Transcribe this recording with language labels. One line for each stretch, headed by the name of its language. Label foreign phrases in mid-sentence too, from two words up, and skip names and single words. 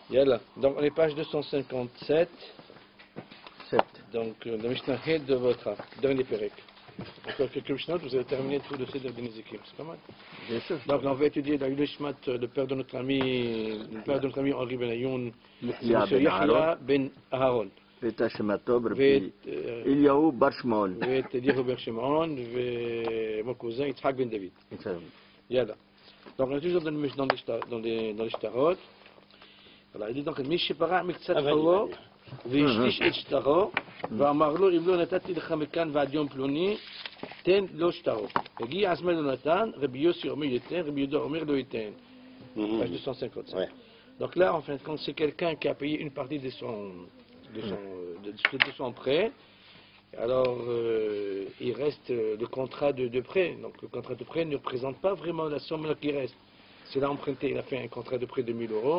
French: Yalla. Donc on est page 257. 7. Donc le Mishnah Hed de votre dernier Pérec. Encore quelques Mishnah, vous avez terminé tout le Seder de Nézékim. C'est pas mal. Bien sûr. Donc on va étudier dans le Shmat, le père de notre ami Henri Ben Ayoun, Yahya M. ben Yahya Ben Aharon.
Hebrew: ואת השמטוב ואת רבי אליהו בר שמעון. ואת אליהו בר שמעון
French: et mon cousin
Hebrew: יצחק בן דוד. Yalla.
French: Donc on est toujours dans les shtarot. Voilà, il dit donc
Hebrew: מי שפרע מקצת חובו והשליש את שטרו ואמר לו אם לא נתתי לך מכאן ועד יום פלוני תן לו שטרו. הגיע הזמן לא נתן, רבי יוסי אומר ייתן, רבי יהודה אומר לא ייתן.
French: Page 255. Ouais. Donc là, en fin de compte, c'est quelqu'un qui a payé une partie de son prêt. Alors, il reste le contrat de prêt. Donc, le contrat de prêt ne représente pas vraiment la somme qui reste. S'il a emprunté, il a fait un contrat de prêt de 1000 euros.